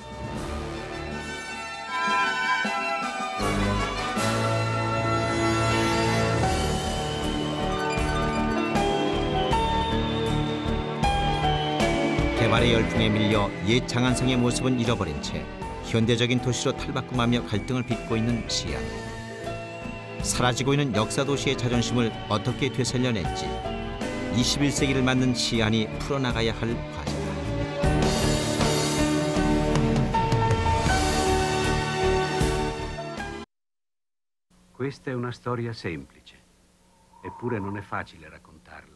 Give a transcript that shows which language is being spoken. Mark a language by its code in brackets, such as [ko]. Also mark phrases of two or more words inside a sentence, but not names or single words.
[ko] 개발의 열풍에 밀려 옛 장안성의 모습은 잃어버린 채 현대적인 도시로 탈바꿈하며 갈등을 빚고 있는 시안. 사라지고 있는 역사 도시의 자존심을 어떻게 되살려낼지 21세기를 맞는 시안이 풀어나가야 할 과제다. [it] Questa è una storia semplice, eppure non è facile raccontarla.